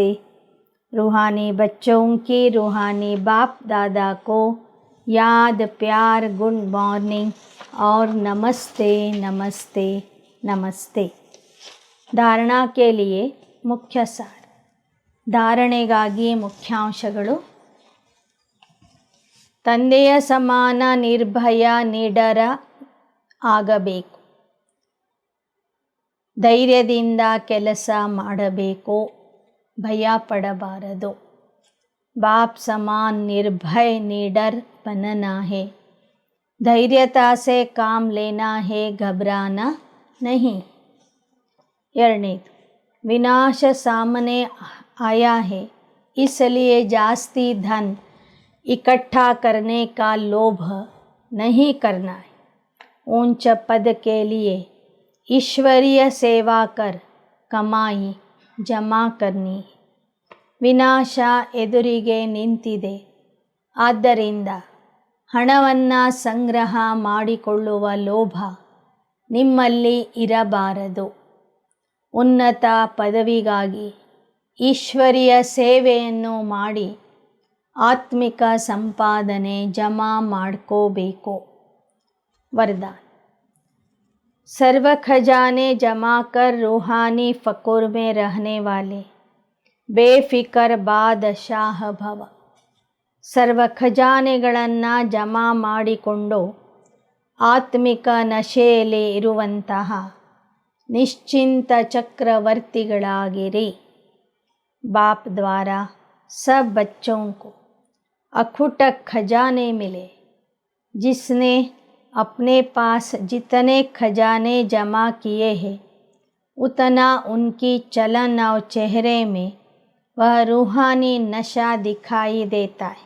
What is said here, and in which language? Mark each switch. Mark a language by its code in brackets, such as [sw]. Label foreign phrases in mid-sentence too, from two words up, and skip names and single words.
[hi] रूहानी बच्चों की रूहानी बाप दादा को याद प्यार, [en] good morning [hi] और नमस्ते नमस्ते नमस्ते. धारणा के लिए मुख्य सार. [kn] ಧಾರಣೆಗಾಗಿ ಮುಖ್ಯಾಂಶಗಳು. ತಂದೆಯ ಸಮಾನ ನಿರ್ಭಯ ನಿಡರ ಆಗಬೇಕು. ಧೈರ್ಯದಿಂದ ಕೆಲಸ ಮಾಡಬೇಕು, ಭಯ ಪಡಬಾರದು. [hi] बाप समान निर्भय निडर बनना है. धैर्यता से काम लेना है, घबराना नहीं. ಎರಡನೇದು, विनाश सामने आया है, इसलिए जास्ती धन इकट्ठा करने का लोभ नहीं करना है. ऊंच पद के लिए ईश्वरीय सेवा कर कमाई जमा करनी. [kn] ವಿನಾಶ ಎದುರಿಗೆ ನಿಂತಿದೆ, ಆದ್ದರಿಂದ ಹಣವನ್ನು ಸಂಗ್ರಹ ಮಾಡಿಕೊಳ್ಳುವ ಲೋಭ ನಿಮ್ಮಲ್ಲಿ ಇರಬಾರದು. ಉನ್ನತ ಪದವಿಗಾಗಿ ಈಶ್ವರೀಯ ಸೇವೆಯನ್ನು ಮಾಡಿ ಆತ್ಮಿಕ ಸಂಪಾದನೆ ಜಮಾ ಮಾಡ್ಕೋಬೇಕು. [hi] वरदान. सर्व खजाने जमा कर रूहानी फ़कुर में रहने वाले बेफिकर बादशाह भव. [kn] ಸರ್ವ ಖಜಾನೆಗಳನ್ನು ಜಮಾ ಮಾಡಿಕೊಂಡು ಆತ್ಮಿಕ ನಶೆಯಲ್ಲಿ ಇರುವಂತಹ ನಿಶ್ಚಿಂತ ಚಕ್ರವರ್ತಿಗಳಾಗಿರಿ. [hi] बाप द्वारा सब बच्चों को अखुट खजाने मिले. जिसने अपने पास जितने खजाने जमा किए हैं उतना उनकी चलन और चेहरे में वह रूहानी नशा दिखाई देता है.